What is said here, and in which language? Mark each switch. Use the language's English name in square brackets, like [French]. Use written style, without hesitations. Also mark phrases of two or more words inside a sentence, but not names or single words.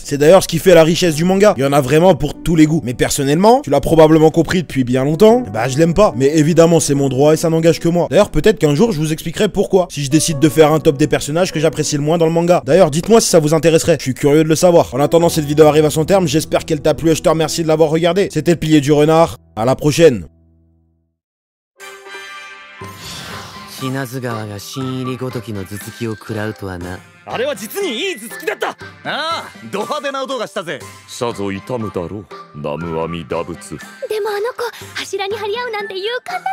[French] C'est d'ailleurs ce qui fait la richesse du manga. Il y en a vraiment pour tous les goûts. Mais personnellement, tu l'as probablement compris depuis bien longtemps, bah je l'aime pas. Mais évidemment, c'est mon droit et ça n'engage que moi. D'ailleurs, peut-être qu'un jour, je vous expliquerai pourquoi, si je décide de faire un top des personnages que j'apprécie le moins dans le manga. D'ailleurs, dites-moi si ça vous intéresserait. Je suis curieux de le savoir. En attendant, cette vidéo arrive à son terme, j'espère qu'elle t'a plu et je te remercie de l'avoir regardé. C'était le pilier du renard. À la prochaine. [Japanese] 死なず川が新入りごときの頭突きを食らうとはな。あれは実にいい頭突きだった。ああ、ド派手な音がしたぜ。さぞ痛むだろう、南無阿弥陀仏。でもあの子柱に張り合うなんて勇敢なのね。